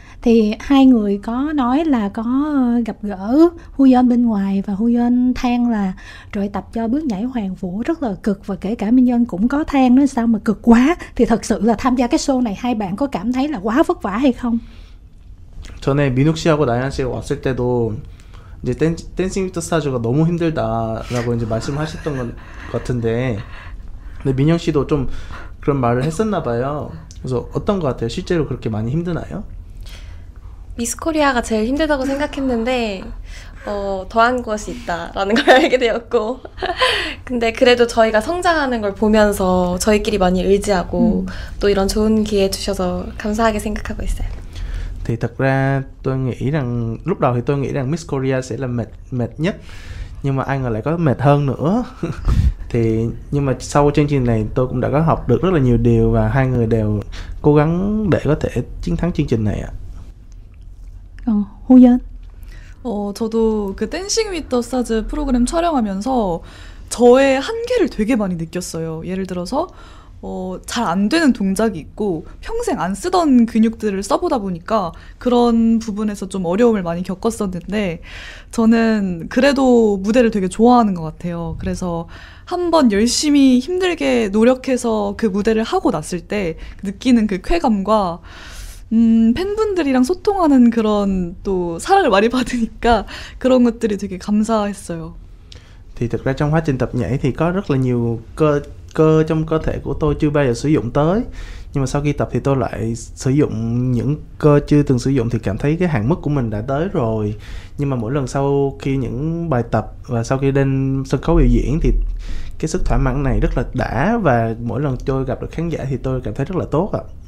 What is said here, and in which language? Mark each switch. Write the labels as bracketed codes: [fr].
[vi] Thì hai người có nói là có gặp gỡ Huyeon bên ngoài và Huyeon than là trời, tập cho bước nhảy Hoàng Vũ rất là cực, và kể cả Minh Nhân cũng có than nói sao mà cực quá. Thì thật sự là tham gia cái show này hai bạn có cảm thấy là quá vất vả hay không? [ko] 전에 민욱 씨하고 나연 씨가 왔을 때도 이제 댄싱 위드 스타즈가 너무 힘들다라고 이제 말씀하셨던 것 같은데, 근데 민영 씨도 좀 그런 말을 했었나 봐요. 그래서 어떤 것 같아요? 실제로 그렇게 많이 힘드나요? 미스 코리아가 제일 힘들다고 생각했는데 더한 것이 있다라는 걸 알게 되었고 근데 그래도 저희가 성장하는 걸 보면서 저희끼리 많이 의지하고 또 이런 좋은 기회 주셔서 감사하게 생각하고 있어요. [vi] Thì thật ra tôi nghĩ rằng lúc đầu thì tôi nghĩ rằng Miss Korea sẽ là mệt nhất, nhưng mà ai ngờ lại có mệt hơn nữa. Thì nhưng mà sau chương trình này tôi cũng đã có học được rất là nhiều điều và hai người đều cố gắng để có thể chiến thắng chương trình này ạ. Huyeon. [ko] 저도 그 댄싱 위드 더 스타즈 프로그램 촬영하면서 저의 한계를 되게 많이 느꼈어요. 예를 들어서 잘 안 되는 동작이 있고 평생 안 쓰던 근육들을 써보다 보니까 그런 부분에서 좀 어려움을 많이 겪었었는데, 저는 그래도 무대를 되게 좋아하는 것 같아요. 그래서 한번 열심히 힘들게 노력해서 그 무대를 하고 났을 때 느끼는 그 쾌감과 팬분들이랑 소통하는 그런 또 사랑을 많이 받으니까 그런 것들이 되게 감사했어요. [vi] Thì thực ra trong quá trình tập nhảy thì có rất là nhiều cơ trong cơ thể của tôi chưa bao giờ sử dụng tới, nhưng mà sau khi tập thì tôi lại sử dụng những cơ chưa từng sử dụng, thì cảm thấy cái hạn mức của mình đã tới rồi. Nhưng mà mỗi lần sau khi những bài tập và sau khi lên sân khấu biểu diễn thì cái sức thỏa mãn này rất là đã, và mỗi lần tôi gặp được khán giả thì tôi cảm thấy rất là tốt ạ.